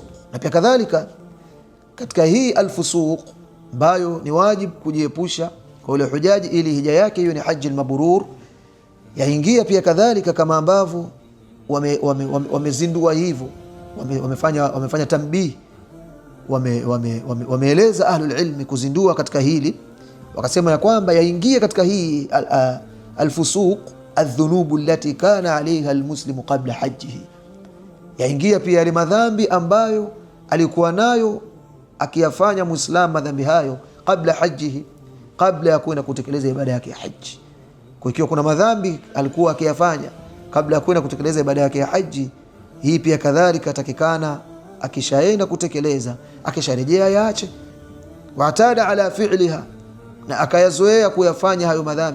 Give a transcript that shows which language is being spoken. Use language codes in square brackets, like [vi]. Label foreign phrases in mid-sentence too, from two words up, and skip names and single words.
[sw] Na pia kadhalika katika hii al-fusuq ambayo ni wajibu kujiepusha kwa ule hujaji ili hija yake hiyo ni haji al-mabrur, yaingia pia kadhalika kama ambavyo wamezindua hivyo, wamefanya tanbih, wameeleza [ar] أهل العلم [sw] kuzindua katika hili, wakasema ya kwamba yaingia katika hii al-fusuq [ar] الذنوب التي كان عليها المسلم قبل حجه, [sw] yaingia pia yale madhambi ambayo alikuwa nayo akiyafanya Muislam, madhambi hayo kabla hajjihi, kabla ya kwenda kutekeleza ibada yake ya haji. Kwa hiyo kuna madhambi alikuwa akiyafanya kabla ya kwenda kutekeleza ibada yake ya haji, hii pia kadhalika takikana akishaenda kutekeleza, akisharejea yaache, [ar] واعتاد على فعلها, [sw] na akayazoea kuyafanya hayo madhambi.